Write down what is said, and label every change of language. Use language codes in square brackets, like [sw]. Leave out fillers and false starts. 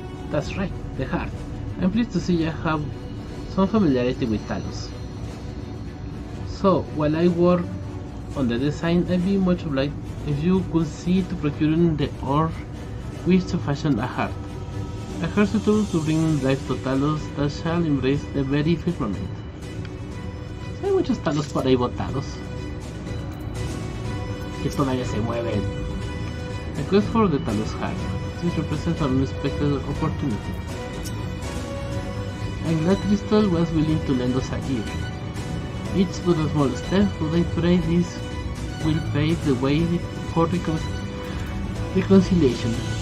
[en] That's right, the heart. I'm pleased to see you have some familiarity with Talos. So, while I work on the design, I'd be much obliged if you could see to procuring the ore which to fashion a heart. A heart suitable to bring life to Talos that shall embrace the very firmament. [es] Hay muchos Talos por ahí botados que todavía se mueven. [en] A quest for the Talos heart. This represents an unexpected opportunity. I'm glad Crystal was willing to lend us a ear. It's but a small step, but I pray this will pave the way for reconciliation.